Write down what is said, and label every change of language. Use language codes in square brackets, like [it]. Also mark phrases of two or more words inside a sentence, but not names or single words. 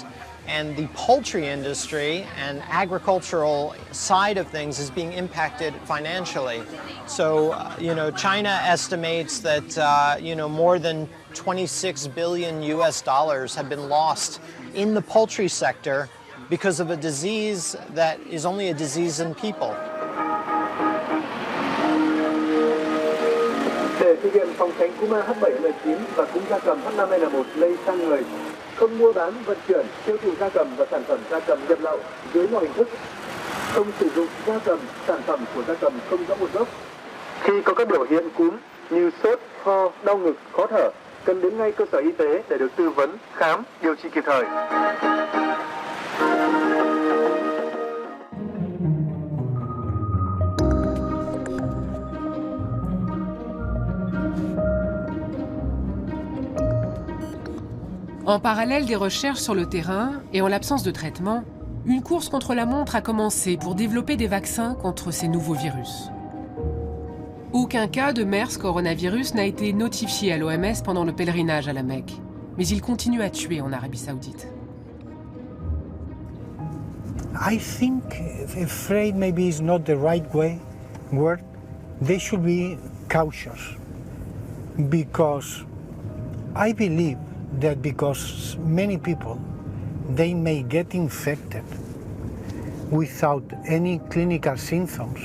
[en] And the poultry industry and agricultural side of things is being impacted financially. So, China estimates that, more than 26 billion US dollars have been lost in the poultry sector because of a disease that is only a disease in people. [vi] Để thực hiện phòng tránh cúm H7N9 và cúm gia cầm H5N1 lây sang người, không mua bán, vận chuyển, tiêu thụ gia cầm và sản phẩm gia cầm nhập lậu dưới mọi hình thức, không sử dụng gia cầm, sản phẩm của gia cầm không rõ nguồn gốc. Khi có các biểu hiện cúm như sốt, ho, đau ngực, khó thở, cần đến ngay cơ sở y tế để được tư vấn, khám, điều trị kịp thời. [fr] En parallèle des recherches sur le terrain et en l'absence de traitement, une course contre la montre a commencé pour développer des vaccins contre ces nouveaux virus. Aucun cas de MERS coronavirus n'a été notifié à l'OMS pendant le pèlerinage à la Mecque, mais il continue à tuer en Arabie Saoudite. [en] I think afraid maybe is not the right word. They should be cautious because I believe that because many people, they may get infected without any clinical symptoms.